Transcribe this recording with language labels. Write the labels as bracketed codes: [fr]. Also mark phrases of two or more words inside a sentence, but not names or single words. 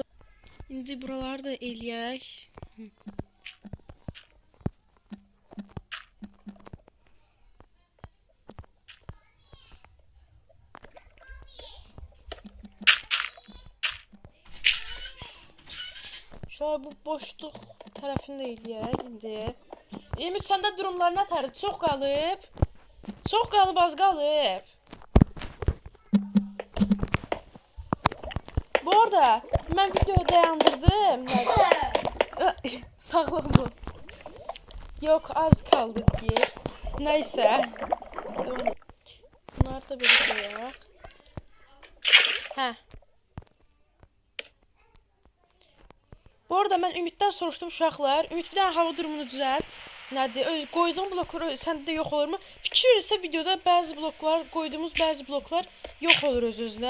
[az] İndi buraları da eləyək. Şöyle bu boşluq tərəfini də eləyək indi. Ümid, səndə durumlar nətərdir? Çox qalıb. Çox qalıb, az qalıb. Bu arada mən videoyu dayandırdım. Sağlam ol. [tr] Yok, az kaldı ki. [az] Neyse. Bunları da böyle koyaq. Hə. Bu arada mən Ümiddən soruşdum uşaqlar. Ümid bir dənə hava durumunu düzəlt. Nədir? Qoyduğum bloklar səndə yox olurmu? Fikir verirsə videoda bəzi bloklar, qoyduğumuz bəzi bloklar yox olur öz-özünə.